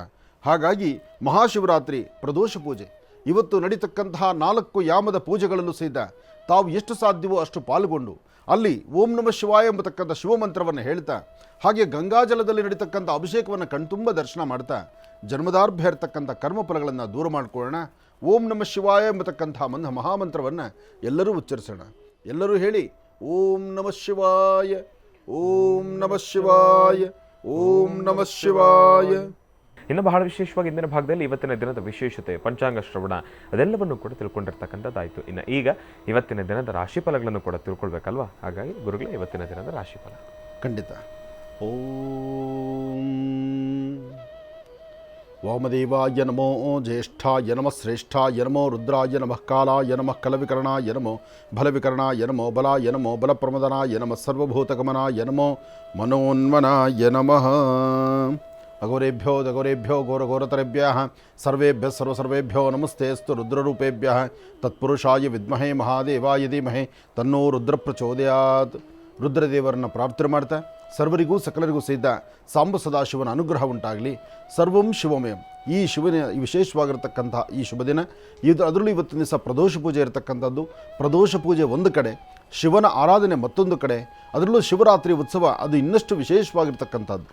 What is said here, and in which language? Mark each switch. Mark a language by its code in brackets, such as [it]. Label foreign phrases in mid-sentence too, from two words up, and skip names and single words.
[kn] ಹಾಗಾಗಿ ಮಹಾಶಿವರಾತ್ರಿ ಪ್ರದೋಷ ಪೂಜೆ ಇವತ್ತು ನಡೀತಕ್ಕಂತಹ 4 ಯಾಮದ ಪೂಜೆಗಳಲ್ಲೂ ಸಹಿತ ತಾವು ಎಷ್ಟು ಸಾಧ್ಯವೋ ಅಷ್ಟು ಪಾಲ್ಗೊಂಡು ಅಲ್ಲಿ [sa] ಓಂ ನಮಃ ಶಿವಾಯ [kn] ಎಂಬತಕ್ಕಂಥ ಶಿವಮಂತ್ರವನ್ನು ಹೇಳ್ತಾ, ಹಾಗೆ ಗಂಗಾಜಲದಲ್ಲಿ ನಡೀತಕ್ಕಂಥ ಅಭಿಷೇಕವನ್ನು ಕಣ್ತುಂಬ ದರ್ಶನ ಮಾಡ್ತಾ ಜನ್ಮದಾರ್ಭ್ಯ ಇರತಕ್ಕಂಥ ಕರ್ಮಫಲಗಳನ್ನು ದೂರ ಮಾಡಿಕೊಳ್ಳೋಣ. [sa] ಓಂ ನಮಃ ಶಿವಾಯ [kn] ಎಂಬತಕ್ಕಂಥ ಮಹಾಮಂತ್ರವನ್ನು ಎಲ್ಲರೂ ಉಚ್ಚರಿಸೋಣ. ಎಲ್ಲರೂ ಹೇಳಿ, [sa] ಓಂ ನಮಃ ಶಿವಾಯ, ಓಂ ನಮಃ ಶಿವಾಯ, ಓಂ ನಮಃ ಶಿವಾಯ. [kn] ಇನ್ನು ಬಹಳ ವಿಶೇಷವಾಗಿ ಇಂದಿನ ಭಾಗದಲ್ಲಿ ಇವತ್ತಿನ ದಿನದ ವಿಶೇಷತೆ, ಪಂಚಾಂಗ ಶ್ರವಣ ಅದೆಲ್ಲವನ್ನು ಕೂಡ ತಿಳ್ಕೊಂಡಿರ್ತಕ್ಕಂಥದ್ದಾಯಿತು. ಇನ್ನು ಈಗ ಇವತ್ತಿನ ದಿನದ ರಾಶಿಫಲಗಳನ್ನು ಕೂಡ ತಿಳ್ಕೊಳ್ಬೇಕಲ್ವಾ. ಹಾಗಾಗಿ ಗುರುಗಳೇ, ಇವತ್ತಿನ ದಿನದ ರಾಶಿಫಲ ಖಂಡಿತ. [sa] ಓಂ ವಾಮದೇವಾಯ ನಮೋ, ಜ್ಯೇಷ್ಠಾಯ ನಮಃ, ಶ್ರೇಷ್ಠಾಯ ನಮೋ, ರುದ್ರಾಯ ನಮಃ, ಕಾಲಾಯ ನಮಃ, ಕಲವಿಕರಣಾಯ ನಮೋ, ಬಲವಿಕರಣಾಯ ನಮೋ, ಬಲಾಯ ನಮೋ, ಬಲಪ್ರಮದನಾಯ ನಮಃ, ಸರ್ವಭೂತಗಮನಾಯ ನಮೋ, ಮನೋನ್ಮನಾಯ ನಮಃ. ಅಘೋರೇಭ್ಯೋ ದಘೋರೇಭ್ಯೋ ಘೋರಘೋರತರೇಭ್ಯಃ ಸರ್ವೇಭ್ಯಃ ಸರ್ವಸರ್ವೇಭ್ಯೋ ನಮಸ್ತೆಸ್ತು ರುದ್ರರೂಪೇಭ್ಯಃ ತತ್ಪುರುಷಾಯ ವಿದ್ಮಹೇ ಮಹಾದೇವಾಯ ಧೀಮಹಿ ತನ್ನೋ ರುದ್ರ ಪ್ರಚೋದಯಾತ್. [kn] ರುದ್ರದೇವರನ್ನು ಪ್ರಾರ್ಥನೆ ಮಾಡ್ತಾ ಸರ್ವರಿಗೂ ಸಕಲರಿಗೂ ಸಹಿತ ಸಾಂಬ ಸದಾಶಿವನ ಅನುಗ್ರಹ ಉಂಟಾಗಲಿ. [sa] ಸರ್ವಂ ಶಿವಮಯಂ. [kn] ಈ ಶಿವನ ವಿಶೇಷವಾಗಿರತಕ್ಕಂಥ ಈ ಶುಭ ದಿನ ಅದರಲ್ಲೂ ಇವತ್ತಿನ ದಿವಸ ಪ್ರದೋಷ ಪೂಜೆ ಇರತಕ್ಕಂಥದ್ದು. ಪ್ರದೋಷ ಪೂಜೆ ಒಂದು ಕಡೆ, ಶಿವನ ಆರಾಧನೆ ಮತ್ತೊಂದು ಕಡೆ, ಅದರಲ್ಲೂ ಶಿವರಾತ್ರಿ ಉತ್ಸವ ಅದು ಇನ್ನಷ್ಟು ವಿಶೇಷವಾಗಿರ್ತಕ್ಕಂಥದ್ದು.